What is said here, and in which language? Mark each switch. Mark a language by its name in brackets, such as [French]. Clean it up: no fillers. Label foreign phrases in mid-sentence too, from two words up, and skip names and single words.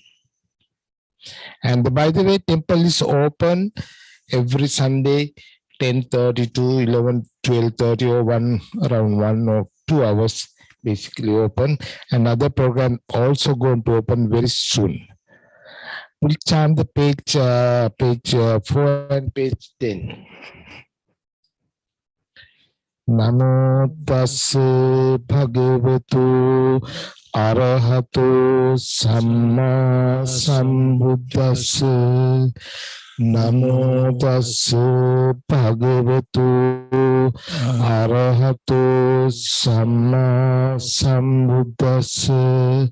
[English] And by the way, temple is open every Sunday, 10:30 to 11, 12:30 or 1, around 1 or 2 hours, basically open. Another program also going to open very soon. We'll chant the page 4 and page 10. [Pali] Namo tassa bhagavatu arahato samma sambuddhassa. Namo tassa bhagavatu arahato samma sambuddhassa.